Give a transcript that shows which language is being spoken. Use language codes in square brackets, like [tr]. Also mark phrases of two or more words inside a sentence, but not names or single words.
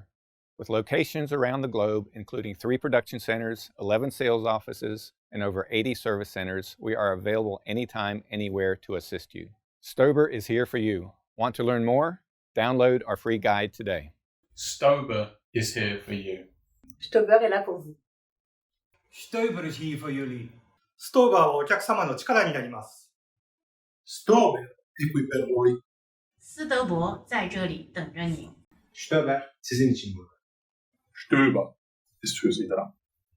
[en] With locations around the globe, including 3 production centers, 11 sales offices, and over 80 service centers, we are available anytime, anywhere to assist you. STOBER is here for you. Want to learn more? Download our free guide today. STOBER is here for you. [fr] STOBER est là pour vous. [en] STOBER is here for you. [ja] ストーバーはお客様の力になります。 [it] STOBER est qui per voi. [zh] 斯德伯在这里等着你。 [tr] STOBER sizin için burada. [de] STOBER ist für Sie da.